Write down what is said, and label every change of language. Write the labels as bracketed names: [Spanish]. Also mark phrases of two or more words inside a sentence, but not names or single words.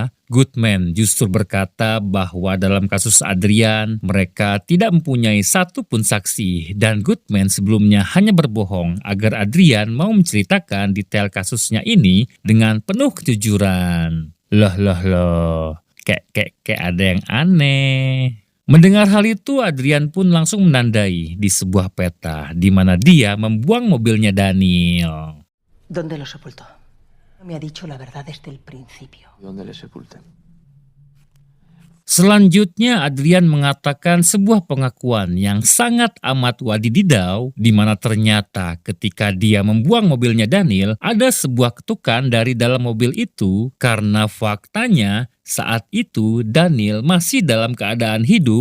[Indonesian] Goodman justru berkata bahwa dalam kasus Adrian, mereka tidak mempunyai satu pun saksi dan Goodman sebelumnya hanya berbohong agar Adrian mau menceritakan detail kasusnya ini dengan penuh kejujuran. Loh. Kayak ada yang aneh. Mendengar hal itu, Adrian pun langsung menandai di sebuah peta di mana dia membuang mobilnya Daniel. [Spanish] ¿Dónde lo sepultó? No me ha dicho la verdad desde el principio. ¿Dónde le sepulten? [Indonesian] Selanjutnya, Adrian mengatakan sebuah pengakuan yang sangat amat wadididau, di mana ternyata ketika dia membuang mobilnya Daniel, ada sebuah ketukan dari dalam mobil itu karena faktanya saat itu Daniel masih dalam keadaan hidup.